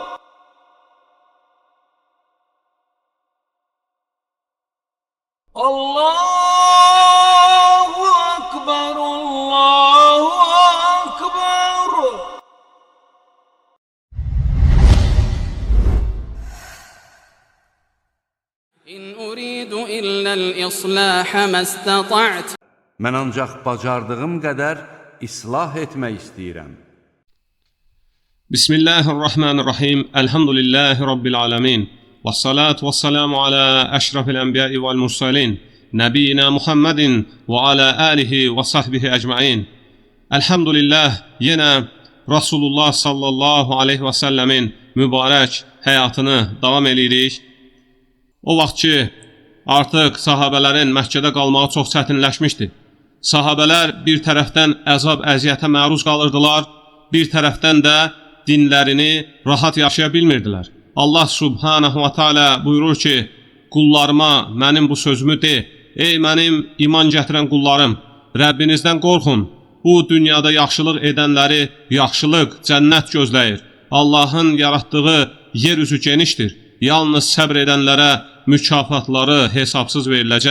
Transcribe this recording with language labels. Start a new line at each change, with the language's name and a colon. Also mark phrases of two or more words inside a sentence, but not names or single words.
Arabic: الله أكبر، الله أكبر. إن أريد إلا الإصلاح ما استطعت.
Azerbaijani: Mən ancaq bacardığım qədər islah etmək istəyirəm.
Arabic: بسم الله الرحمن الرحيم. الحمد لله رب العالمين. والصلاة والسلام على أشرف الأنبياء والمرسلين. نبينا محمد وعلى آله وصحبه أجمعين.
Azerbaijani: Elhamdülillah yine Resulullah
Arabic: صلى الله عليه وسلم
Azerbaijani: mübarək həyatını davam edirik. O vaxt ki, artıq sahabələrin Məkkədə qalmağı çox çətinləşmişdi. Sahabələr bir tərəfdən əzab, əziyyətə məruz qalırdılar, bir tərəfdən də dinlərini rahat yaşaya bilmirdilər. Allah
Arabic: سبحانه وتعالى
Azerbaijani: buyurur ki, qullarıma mənim bu sözümü de, ey mənim iman gətirən qullarım, Rəbbinizdən qorxun, bu dünyada yaxşılıq edənləri yaxşılıq, cənnət gözləyir. Allahın yaratdığı yer üzü genişdir, yalnız səbr edənlərə mükafatları hesabsız veriləcək.